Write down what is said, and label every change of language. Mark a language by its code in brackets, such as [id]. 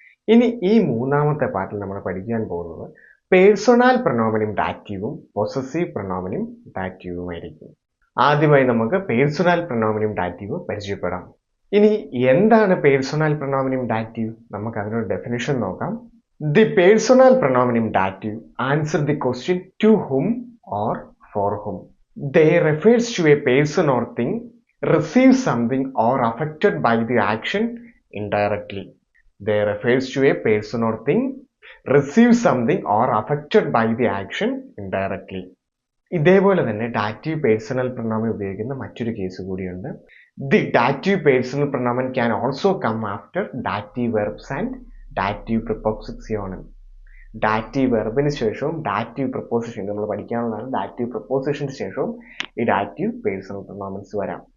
[ml] ഇനി ഈ മൂന്നാമത്തെ പാർട്ടിൽ നമ്മൾ പഠിക്കാൻ പോകുന്നത് പേഴ്സണൽ പ്രൊനോമിനും ഡാറ്റീവും പൊസസീവ് പ്രൊനോമിനും ഡാറ്റീവുമായിരിക്കും. ആദ്യമായി നമുക്ക് പേഴ്സണൽ പ്രൊനോമിനും ഡാറ്റീവും പരിചയപ്പെടാം. ഇനി എന്താണ് പേഴ്സണൽ പ്രൊനോമിനും ഡാറ്റീവ്? നമുക്ക് അതിനൊരു ഡെഫിനിഷൻ നോക്കാം. [en] The personal പ്രൊനോമിനും dative answer the question to whom or for whom. They refers to a person or thing, receive something or affected by the action indirectly. They refers to a person or thing, receive something or affected by the action indirectly. [ml] ഇതേപോലെ തന്നെ dative personal പ്രൊനോമിൻ ഉപയോഗിക്കുന്ന മറ്റൊരു case കൂടിയുണ്ട്. [en] The dative personal pronomen can also come after dative verbs and dative പ്രിപ്പോസിഷനും. [ml] Dative വെർബിന് ശേഷവും dative preposition നമ്മൾ പഠിക്കാനുള്ളതാണ്. Dative പ്രപ്പോസിഷന് ശേഷവും ഈ dative personal പ്രൊനോമിൻസ് വരാം.